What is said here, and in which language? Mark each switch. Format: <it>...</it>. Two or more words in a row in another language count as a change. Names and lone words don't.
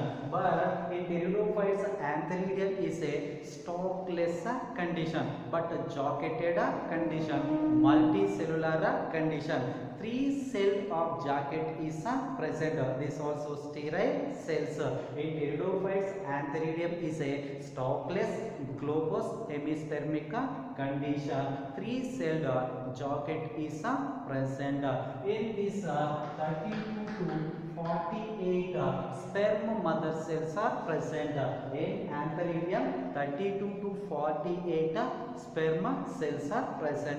<en>But in pteridophytes, antheridium is a stalkless condition, but a jacketed condition, multicellular condition. 3 cell of jacket is present. This also sterile cells. In pteridophytes, antheridium is a stalkless, globose, hemispermic condition. 3-celled jacket is present. In this 32 to 48 sperm mother cells are present. In antheridium, 32 to 48 sperm cells are present.</en>